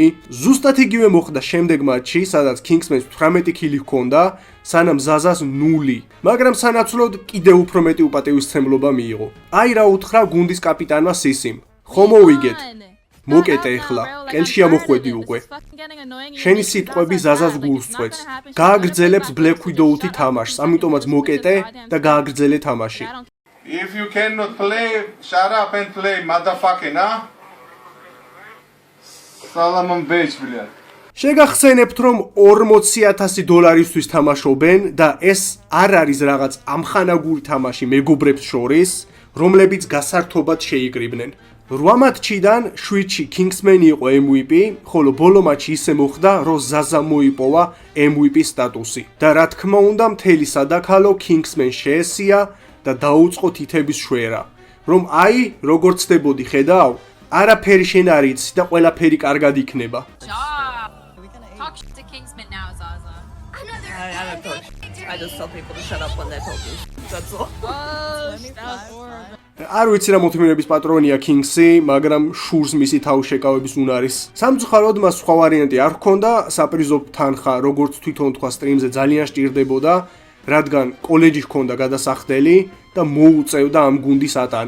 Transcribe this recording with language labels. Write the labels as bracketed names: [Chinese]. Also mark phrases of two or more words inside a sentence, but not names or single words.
[Georgian] ზუსტად იგივე მოხდა შემდეგ მატჩში, სადაც Kingsman-ს 18 ქილი ჰქონდა, სანამ ზაზას 0, მაგრამ სანაცვლოდ კიდევ უფრო მეტი უპატევისცემლობა მიიღო. აი რა უთხრა გუნდის კაპიტანმა სისიმ. ხო მოვიგეთ. მოკეტე ეხლა, ყელში ამოხვედი უკვე. შენი სიტყვები ზაზას გულს წვეთს. გააგრძელებს Black Widow-ი თამაშს, ამიტომაც მოკეტე და გააგრძელე თამაში. [English] If you cannot play, shut up and play, motherfucking, huh? Salamon bitch, блядь. [Georgian] შეგახსენებთ, რომ $40,000-ისთვის თამაშობენ და ეს არ არის რაღაც ამხანაგური თამაში მეგობრებს შორის, რომლებიც გასართობად შეიკრიბნენ. 8 მატჩიდან 7-ში Kingsman იყო MVP, ხოლო ბოლო მატჩი ისე მოხდა, რომ ზაზა მოიპოვა MVP სტატუსი. და რა თქმა უნდა, მთელი სადაქალო Kingsman შეესია და დაუწყო თითების შვერა. რომ აი, როგორ ცდებოდი, ხედავ? არაფერი შენ არ იცი და ყველაფერი კარგად იქნება. [English] Talk shit to Kingsman now, Zaza. I don't talk shit. I just tell people to shut up when they're talking. That's all. [Georgian] არ ვიცი რა მოთმინების პატრონია Kings-ი, მაგრამ შურს მისი თავშეკავების უნარის. სამწუხაროდ მას სხვა ვარიანტი არ ჰქონდა, საპრიზო თანხა, როგორც თვითონ თქვა სტრიმზე ძალიან სჭირდებოდა, რადგან კოლეჯი ჰქონდა გადასახდელი და მოუწევდა ამ გუნდის ატანა.